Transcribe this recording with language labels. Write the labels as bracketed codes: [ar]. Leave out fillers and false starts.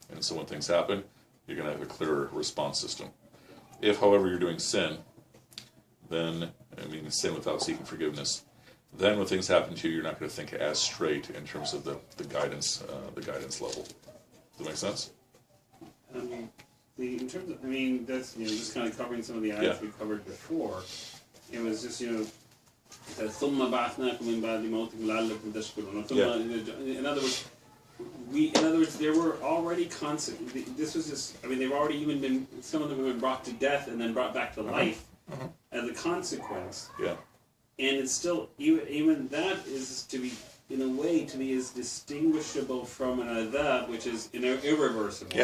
[en] And so when things happen, you're going to have a clearer response system. If, however, you're doing sin, then, sin without seeking forgiveness, then when things happen to you, you're not going to think as straight in terms of the guidance level. Does that make sense? In terms of, that's, just kind of covering some of the items we covered before. It was just, [ar] ثُمَّ بَعَثْنَاكُمْ مِنْ بَعْدِ مَوْتِكُمْ لَعَلَّكُمْ تَشْكُرُونَ. [en] In other words, there were already this was just, they've already even been, some of them have been brought to death and then brought back to life as a consequence. Yeah. And it's still, even that is to be, in a way, to me, is distinguishable from an adab, which is irreversible.